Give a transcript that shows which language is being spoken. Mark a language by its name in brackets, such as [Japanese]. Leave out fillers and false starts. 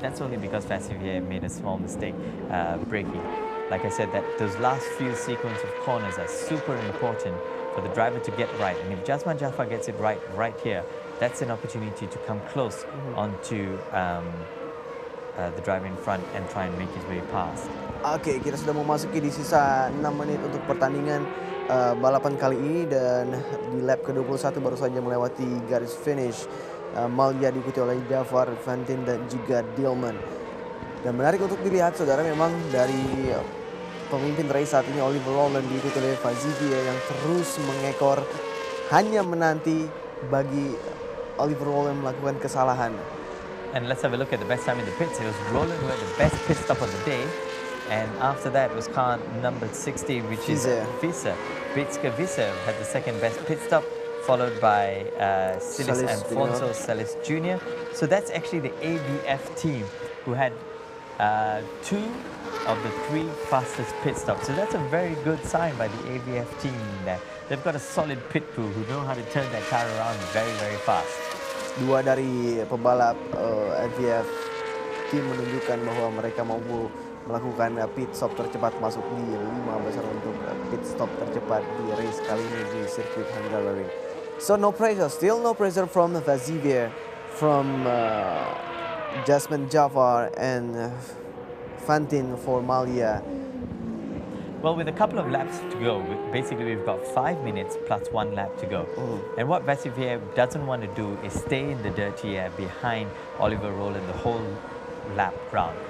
[English] That's only because Vassilière made a small mistake braking. Like I said, that those last few sequence of corners are super important for the driver to get right. And if Jasman Jafar gets it right here, that's an opportunity to come close onto the driver in front and try and make his way past. [Indonesian] Oke, kita sudah memasuki di sisa 6 menit untuk pertandingan balapan kali ini, dan di lap ke-21 baru saja melewati garis finish. Malya diikuti oleh Jafar, Fantin dan juga Dillman. Dan menarik untuk dilihat, saudara, memang dari pemimpin race saat ini Oliver Rowland diikuti oleh Vassilière yang terus mengekor, hanya menanti bagi Oliver Rowland melakukan kesalahan. [English] And let's have a look at the best time in the pits. It was Rowland who had the best pit stop of the day. And after that was car number 60, which is Visser. Bitske Visser had the second best pit stop, followed by Silis Alfonso Salis Jr. So that's actually the ABF team who had 2 of the 3 fastest pit stops. So that's a very good sign by the ABF team there. They've got a solid pit crew who know how to turn their car around very, very fast. [Indonesian] 2 dari pebalap ABF team menunjukkan bahwa mereka mampu melakukan pit stop tercepat, masuk di 5 besar untuk pit stop tercepat di race kali ini di sirkuit Hungaroring. [English] So no pressure, still no pressure from Vassilière, from Jasman Jafar and Fantin for Malya. Well, with a couple of laps to go, basically we've got 5 minutes plus 1 lap to go. And what Vassilière doesn't want to do is stay in the dirty air behind Oliver Rowland the whole lap round.